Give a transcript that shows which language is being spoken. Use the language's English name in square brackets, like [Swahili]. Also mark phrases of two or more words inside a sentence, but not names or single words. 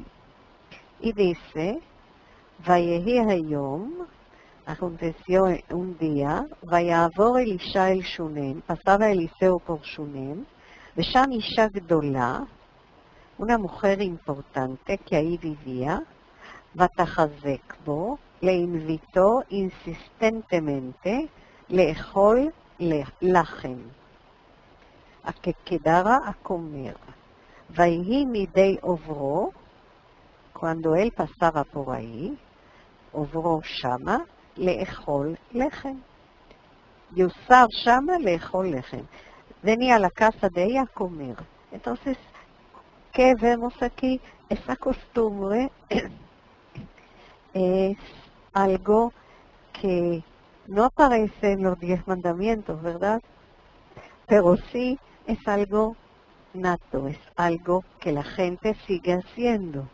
[Spanish] Y dice, [Hebrew] ויהי היום, [Spanish] aconteció un día, [Hebrew] ויעבור אלישע אל שונם, [Spanish] pasaba Eliseo por Shunem, [Hebrew] ושם אשה גדולה, [Spanish] una mujer importante que ahí vivía, [Hebrew] ותחזק בו, [Spanish] le invitó insistentemente [Hebrew] לאכול לחם, [Spanish] a que quedara a comer. [Hebrew] ויהי מדי עברו, [Spanish] cuando él pasaba por ahí, [Hebrew] עברו שמה, לאכול לחם. ויסר שמה, לאכול לחם. [Spanish] Venía a la casa de ella a comer. Entonces, ¿qué vemos aquí? Esa costumbre es algo que No aparece en los 10 mandamientos, ¿verdad? Pero sí es algo nato, es algo que la gente sigue haciendo.